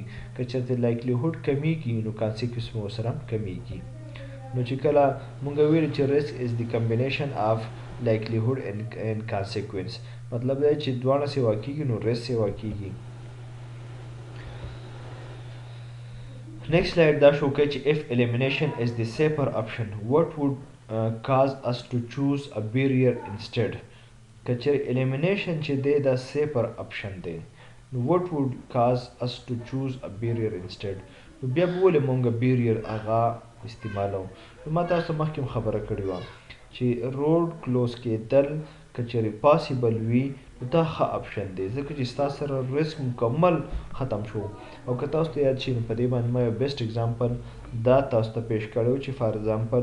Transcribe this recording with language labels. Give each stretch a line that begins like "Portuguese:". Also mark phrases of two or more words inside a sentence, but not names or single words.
Pashto: که چېرته لایکلیهود کمیږي نو کانسیکوینس به ورسره هم کمیږي. نو چې کله مونږ ویلو چې
English: risk is the combination of likelihood and consequence
Pashto: مطلب دا چې دواړه سیوا کېږي نو ریسک سیوا کېږي.
English: next slide
Pashto: دا شو کوي چې
English: if elimination is the safer option what would cause us to choose a barrier instead.
Pashto: که چېرې elimination چې دی دا
English: safer option
Pashto: دی نو
English: what would cause us to choose a barrier instead.
Pashto: نو بیا به ولې مونږ barrier هغه استعمالو. نو ما تاسو ته مخکې خبره کړې وه چې
English: road close
Pashto: کېدل که چېرې پاسیبل وي نو دا ښه اپشن دی ځکه چې ستا سره ریسک مکمل ختم شو. او که تاسو ته یاد شي نو په دې باندې ما یو
English: best example
Pashto: دا تاسو ته پیش کړی چې
English: for example